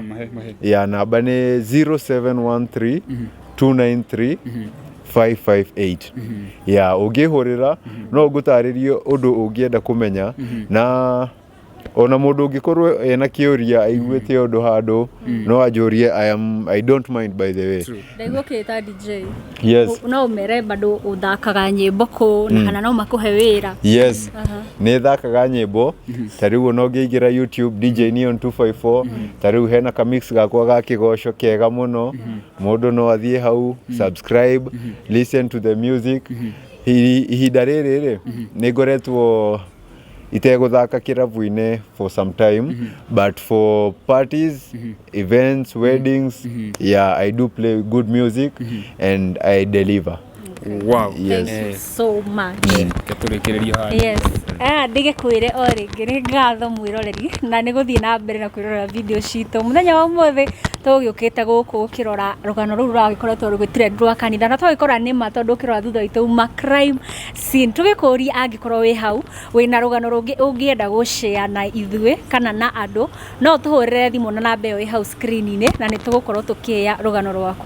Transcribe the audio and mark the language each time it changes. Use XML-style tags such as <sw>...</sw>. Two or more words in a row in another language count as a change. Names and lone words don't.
<ki>Ya namba nĩ 0713 293 558. Ya ũngĩhũrĩra no ngũtarĩrie ũndũ ũngĩenda kũmenya, na ona mũndũ ũngĩkorwo ena kĩũria aiguĩte ũndũ handũ no anjũrie.</ki> <en>I don't mind, by the way.</en> <ki>Ndaigũkĩta DJ.</ki> <en>Yes.</en> <ki>No ũmere bado ũthakaga nyĩmbo kũ na kana no makũhe wĩra. Yes. Nĩ thakaga nyĩmbo. Ta rĩu no ngĩingĩra YouTube DJ Neon 254. Ta rĩu hena ka mix gakwa ga kĩgoco kega mũno. Mũndũ no athiĩ hau, subscribe,</ki> <en>listen to the music.</en> <ki>Ihinda rĩrĩ nĩ ngoretwo itegũthaka kĩrabu-inĩ</ki> <en>for some time, but for parties, events, weddings, yeah, I do play good music and I deliver. Wow. Yes. Thank you so much. Yes.</en> <ki>Ndigĩkwĩre o rĩngĩ nĩ ngatho mwĩroreri na nĩ gũthiĩ na mbere na kwĩrorera video citũ mũthenya wa ũmũthĩ tũgĩũkĩte gũkũ ũkĩrora rũgano rũu rũragĩkoretwo rũgĩtire rwa kanitha, na twagĩkora nĩ ma tondũ ũkĩrora thutha witũ ma</ki> <en>crime scene.</en> <ki>Tũgĩkũria angĩkorwo wĩ hau wĩna rũgano rũngĩ ũngĩenda gũshare na ithuĩ kana na andũ, no tũhũrĩre thimũ na namba ĩyo ĩ hau screen-inĩ na nĩ tũgũkorwo tũkĩoya rũgano rwaku.</ki>